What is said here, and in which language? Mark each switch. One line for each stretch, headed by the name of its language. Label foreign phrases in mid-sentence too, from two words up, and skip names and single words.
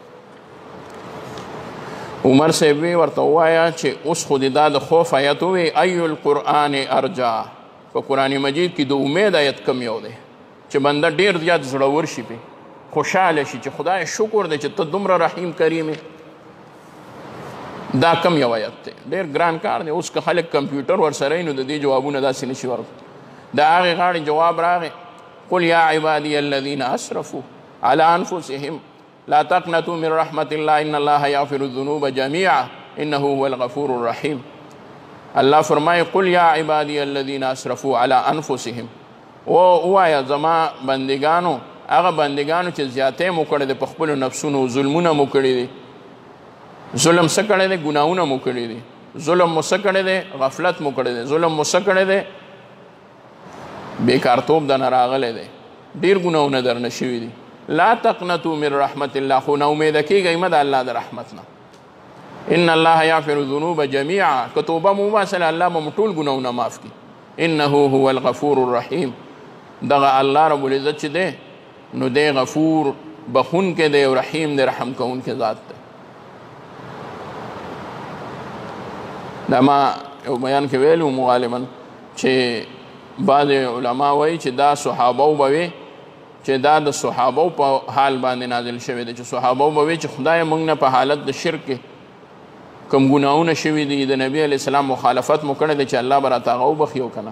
Pashto: عمر صاحب ورته ووایه چې اوس خو دې دا د خوف آیت ووی
Arabic: ای القرآن ارجا،
Pashto: په قرآن مجید کې د امید آیت کم یو دی چې بنده ډېر زیات زړور شي، پې خوشحاله شي چې خدای شکر دی چې ته دومره رحیم کریم یې. دا کم یو آیت دی، ډېر ګران کار دی. اوس که خلک کمپیوټر ورسره وي نو د دې جوابونه داسې نشي ورکړي. د هغې غاړې جواب راغی
Arabic: قل یا عبادی الذین اسرفوا علی انفسهم لا تقنطوا من رحمة الله ان الله یغفر الذنوب جميعا انه هو الغفور الرحیم.
Pashto: الله فرمایي
Arabic: قل یا عبادی الذین اسرفوا علی انفسهم،
Pashto: ووایه زما بندګانو، هغه بندګانو چې زیاتی مو کړی دی په خپلو نفسونو، ظلمونه مو کړي دي. ظلم څه کړی دی؟ ګناهونه مو کړي دي. ظلم مو څه کړی دی؟ غفلت مو کړی دی. ظلم مو څه کړی دی؟ بیکارتوب درنه راغلی دی، ډېر ګناهونه درنه شوي دي.
Arabic: لا تقنطوا من رحمت الله،
Pashto: خو نا امیده کیږئ مه د الله د رحمت نه.
Arabic: ان الله یغفر الذنوب جميعا،
Pashto: که توبه مو وباسله الله به مو ټول ګناهونه معاف کړي.
Arabic: انه هو الغفور الرحیم،
Pashto: دغه الله رب العزت چې دی نو دی غفور بخون کې دی او رحیم دی، رحم کوونکی ذات دی. دا ما یو بیان کې ویلو غالبا چې بعض علما وایي چې دا صحابه به وي، چې دا د صحابه په حال باندې نازل شوی دی، چې صحابه به وي چې خدای موږ نه په حالت د شرک کې کوم ګناهونه شوي دي، د نبی علیه السلام مخالفت مو کړی دی، چې الله به راته هغه وبخي او که نه.